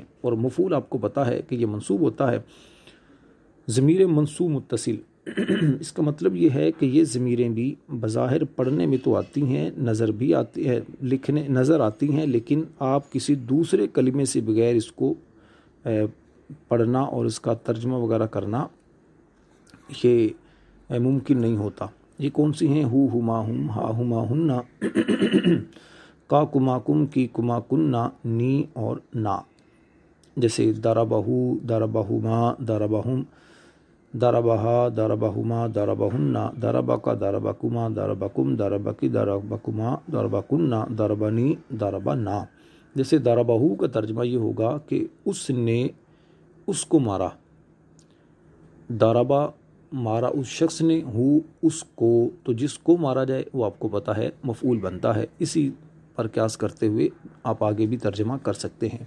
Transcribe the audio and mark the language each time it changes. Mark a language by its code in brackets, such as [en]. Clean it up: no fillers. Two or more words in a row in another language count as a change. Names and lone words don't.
[ur] اور مفعول آپ کو پتہ ہے کہ یہ منصوب ہوتا ہے. ضمیر منصوب متصل اس کا مطلب یہ ہے کہ یہ ضمیریں بھی بظاہر پڑھنے میں تو آتی ہیں، نظر بھی آتی ہے، لکھنے نظر آتی ہیں، لیکن آپ کسی دوسرے کلمے سے بغیر اس کو پڑھنا اور اس کا ترجمہ وغیرہ کرنا یہ ممکن نہیں ہوتا. یہ کون سی ہیں؟ [ar] ہو ہما ہم، ہا ہما ہننا، کا کما کم، کی کما کننا، نی اور نا. جیسے دربہو، دربہما، دربہم، دربہا، دربہما، دربہننا، دربکا، دربکما، دربکم، دربکی، دربکما، دربکننا، دربنی، دربنا. [ur] جیسے دربہو کا ترجمہ یہ ہوگا کہ اس نے اس کو مارا. دربا مارا اس شخص نے، ہو اس کو، تو جس کو مارا جائے وہ آپ کو پتہ ہے مفعول بنتا ہے. اسی پر قیاس کرتے ہوئے آپ آگے بھی ترجمہ کر سکتے ہیں.